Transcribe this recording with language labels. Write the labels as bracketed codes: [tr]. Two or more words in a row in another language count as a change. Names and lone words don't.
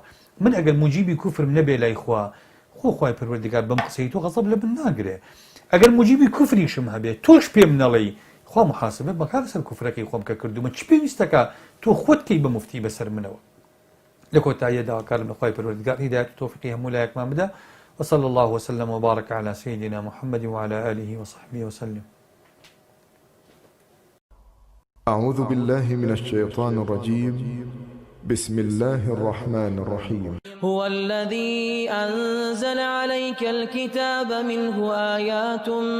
[ckb] من ئەگەر موجیبی کوفرم نەبێ لای خوا، خۆ خوای پەروەردگار بەم قسەی تۆ غەزەب لە من ناگرێ. ئەگەر موجیبی کوفریشم هەبێ تۆش پێم نەڵێی، خوا محاسبە بەکار لەسەر کوفرەکەی خۆم کە کردومە، چ پێویستەکە تۆ خۆت کەی بە مفتی بەسەر منەوە؟ لە کۆتاییە داواکارم لە خوای پەروەردگار هیدایەت و تۆفیقی هەموو لایەکمان بدە. [ar] وصلى الله وسلم وبارك على سيدنا محمد وعلى آله وصحبه وسلم. أعوذ بالله من الشيطان الرجيم. بسم الله الرحمن الرحيم. هو الذي أنزل عليك الكتاب منه آيات